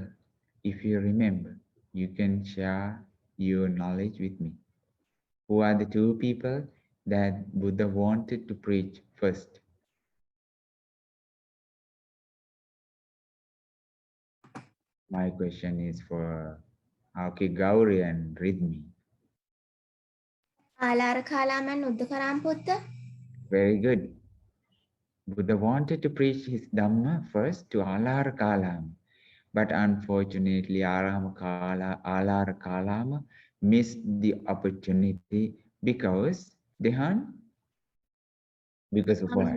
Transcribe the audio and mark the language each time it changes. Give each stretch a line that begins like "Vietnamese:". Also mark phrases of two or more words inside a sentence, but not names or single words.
English: If you remember, you can share your knowledge with me. Who are the two people that Buddha wanted to preach first? My question is for Auki Gauri and Ridmi.
Sinhala: ආලාර කාලාමන් උද්දකරාම් පුත්ත
English: Very good. Buddha wanted to preach his Dhamma first to Alara Kalama. But unfortunately, Alara Kalama missed the opportunity because Dehan, because of what?